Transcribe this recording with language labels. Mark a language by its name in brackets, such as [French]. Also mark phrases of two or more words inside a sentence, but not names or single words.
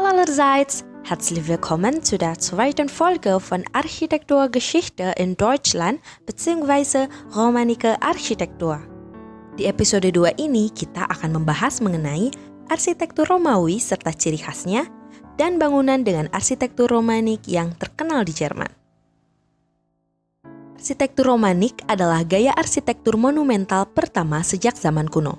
[German] allerseits, herzlich willkommen zu der zweiten Folge von Architekturgeschichte in Deutschland bzw. Romanische Architektur. [Indonesian] Di episode 2 ini kita akan membahas mengenai arsitektur Romawi serta ciri khasnya dan bangunan dengan arsitektur Romanik yang terkenal di Jerman. Arsitektur Romanik adalah gaya arsitektur monumental pertama sejak zaman kuno.